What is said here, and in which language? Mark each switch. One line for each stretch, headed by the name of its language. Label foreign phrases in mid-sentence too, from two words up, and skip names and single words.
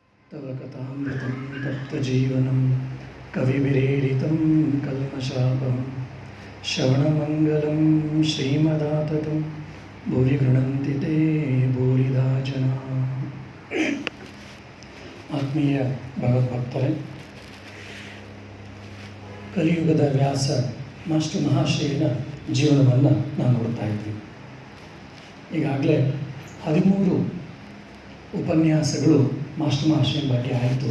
Sanskrit: तव कथामृतं तप्तजीवनं कविभिरीडितं कल्मषापहं श्रवणमङ्गलं श्रीमदाततं भूरि गृह्णन्ति ते भूरिदा जनाः.
Kannada: ಆತ್ಮೀಯ ಭಗವದ್ಭಕ್ತರೇ, ಕಲಿಯುಗದ ವ್ಯಾಸ ಮಾಸ್ಟರ್ ಮಹಾಶಯನ ಜೀವನವನ್ನು ನಾವು ನೋಡ್ತಾ ಇದ್ದೀವಿ. ಈಗಾಗಲೇ 13 ಉಪನ್ಯಾಸಗಳು ಮಾಸ್ಟರ್ ಮಹಾಶಯನ ಬಗ್ಗೆ ಆಯಿತು.